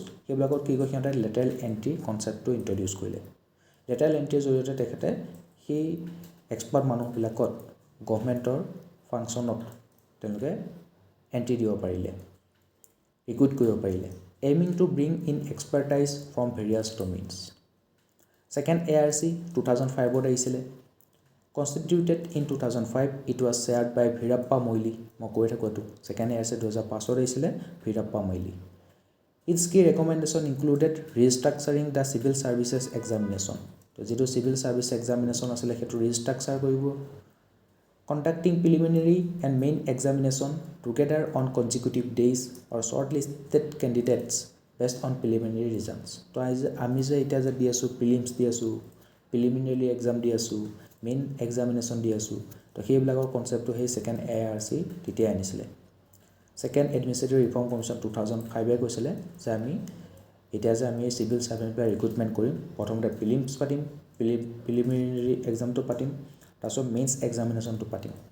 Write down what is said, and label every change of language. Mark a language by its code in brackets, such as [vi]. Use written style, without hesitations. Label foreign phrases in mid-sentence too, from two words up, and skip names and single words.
[as] সেইবিলাকত কি কয় সিহঁতে [en] lateral entry [as] কনচেপ্টটো ইণ্ট্ৰডিউচ কৰিলে লেটাৰেল এণ্ট্ৰিৰ জৰিয়তে তেখেতে সেই এক্সপাৰ্ট মানুহবিলাকত গভৰ্ণমেণ্টৰ ফাংচনত তেওঁলোকে এণ্ট্ৰি দিব পাৰিলে ৰিক্ৰুইট কৰিব পাৰিলে [en] aiming to bring in expertise from various domains [as] ছেকেণ্ড ARC 2005ত আহিছিলে [en] Constituted in 2005, it was chaired by Veerappa Moily. [as] মই কৈ থাকোঁ এইটো ছেকেণ্ড ARC 2005ত আহিছিলে Veerappa Moily. [en] Its key recommendation included restructuring the civil services examination. [as] তো যিটো [en] civil service examination [as] আছিলে সেইটো [en] restructure কৰিব conducting preliminary and main examination together on consecutive days or shortlisted candidates based on preliminary results. [as] তো আমি যে এতিয়া যে দি আছোঁ প্ৰিলিমছ দি আছোঁ [en] preliminary exam [as] দি আছোঁ [en] main examination [as] দি আছোঁ তো সেইবিলাকৰ কনচেপ্টটো সেই ছেকেণ্ড ARC তেতিয়াই আনিছিলে ছেকেণ্ড এডমিনিষ্ট্ৰেটিভ ৰিফৰ্ম কমিশ্যন 2005 কৈছিলে যে আমি এতিয়া যে আমি চিভিল ছাৰ্ভেণ্টবিলাক ৰিক্ৰুটমেণ্ট কৰিম প্ৰথমতে প্ৰিলিমছ পাতিম প্ৰিলিমিনেৰী এক্সামটো পাতিম তাৰপিছত মেইনছ এক্সামিনেশ্যনটো পাতিম